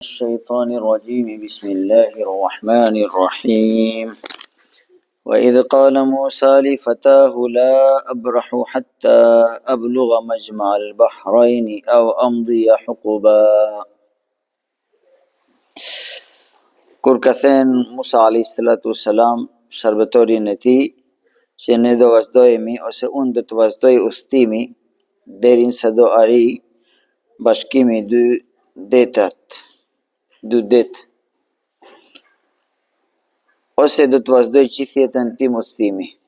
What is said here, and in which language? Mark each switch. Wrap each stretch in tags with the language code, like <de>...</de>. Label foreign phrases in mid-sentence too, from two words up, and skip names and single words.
<ar>الشيطان الرجيم بسم الله الرحمن الرحيم وإذ قال موسى لفتاه لا أبرح حتى أبلغ مجمع البحرين أو أمضي حقبا.</ar> <sq>Kur ka thënë Musa</sq> <ar>عليه الصلاة والسلام</ar> <sq>shërbetorin e tij që ne do vazhdojemi ose unë do të vazhdoj udhëtimi derisa do arri bashkimi dy det ose do të vazhdoj gjithë jetën tim udhëtimi.</sq>